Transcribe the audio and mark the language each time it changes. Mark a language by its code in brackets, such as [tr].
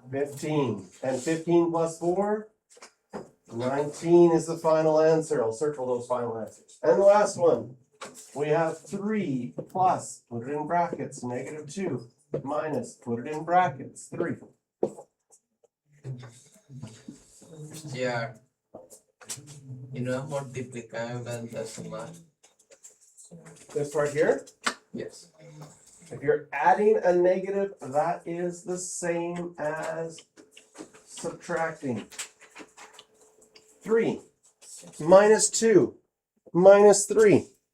[en] 15. And 15 plus 4? 19 is the final answer. I'll circle those final answers. And the last one. We have 3 plus, put it in brackets, -2, minus, put it in brackets, 3. Yeah. [es] Y no es multiplicar en vez de sumar. [en] This part here, Yes. if you're adding a negative, that is the same as subtracting. 3 minus 2 minus 3.